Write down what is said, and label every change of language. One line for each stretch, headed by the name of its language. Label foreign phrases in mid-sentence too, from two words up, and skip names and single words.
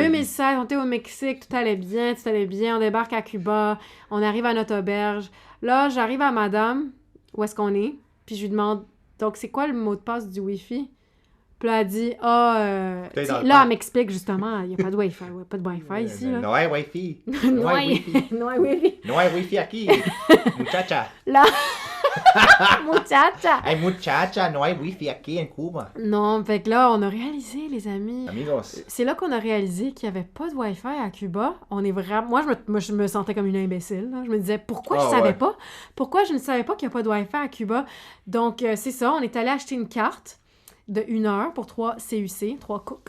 French: 2016, on était au Mexique, tout allait bien, on débarque à Cuba, on arrive à notre auberge. Là, j'arrive à madame, où est-ce qu'on est, puis je lui demande, donc, c'est quoi le mot de passe du Wi-Fi? Puis là, elle dit, là, elle m'explique justement, il n'y a pas de Wi-Fi, pas de Wi-Fi ici, là.
Spanish: No hay Wi-Fi. No hay Wi-Fi. No hay Wi-Fi aquí. Muchacha.
French: Là. Muchacha.
Spanish: Hey, muchacha, no hay Wi-Fi aquí en Cuba.
French: Non, fait que là, on a réalisé, les amis. Amigos. C'est là qu'on a réalisé qu'il n'y avait pas de Wi-Fi à Cuba. On est vraiment... Moi, je me sentais comme une imbécile. Là. Je me disais, pourquoi je savais pas? Pourquoi je ne savais pas qu'il n'y a pas de Wi-Fi à Cuba? Donc, c'est ça, on est allé acheter une carte de 1 heure pour 3 CUC, 3 cooks.